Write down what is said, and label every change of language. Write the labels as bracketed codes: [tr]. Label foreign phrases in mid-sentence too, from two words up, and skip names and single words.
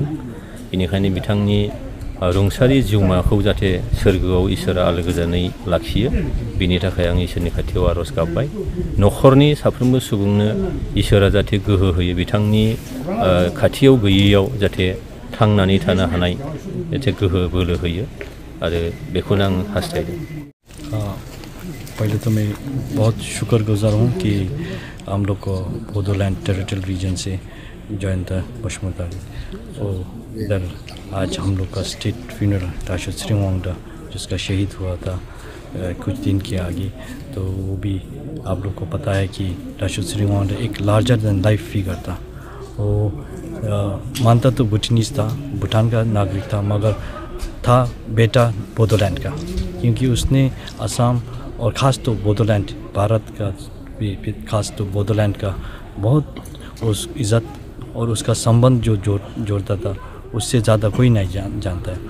[brx] बेनिखायनो बिथांनि रुंसारि जिउमाखौ जाहाथे सोरगोआव इसोरा आलो गोजोनै लाखियो, बिनि थाखाय आं इसोरनि खाथियाव आर'ज गाबबाय। न'खरनि साफ्रोमबो सुबुंनो इसोरा जाहाथे गोहो होयो, बिथांनि खाथियाव गैयैयाव जाहाथे थांनानै थानो हानाय जाहाथे गोहो बोलो होयो, आरो बेखौनो आं हास्थायदों। [hi] पहले तो मैं बहुत शुक्रगुजार हूँ कि हम लोग को बोडोलैंड टेरिटोरियल रीजन से जयंत बसुमतारी और इधर आज हम लोग का [en] state funeral [hi] दासु सिरिं वांदा जिसका शहीद हुआ था कुछ दिन के आगे, तो वो भी आप लोग को पता है कि दासु सिरिं वांदा एक [en] larger than life figure [hi] था। वो मानता तो भूटानीज था, भूटान का नागरिक था, मगर था बेटा बोडोलैंड का, क्योंकि उसने असम और ख़ास तो बोडोलैंड, भारत का भी ख़ास तो बोडोलैंड का बहुत उस इज़्ज़त और उसका संबंध जो जोड़ता था, उससे ज़्यादा कोई नहीं जानता है।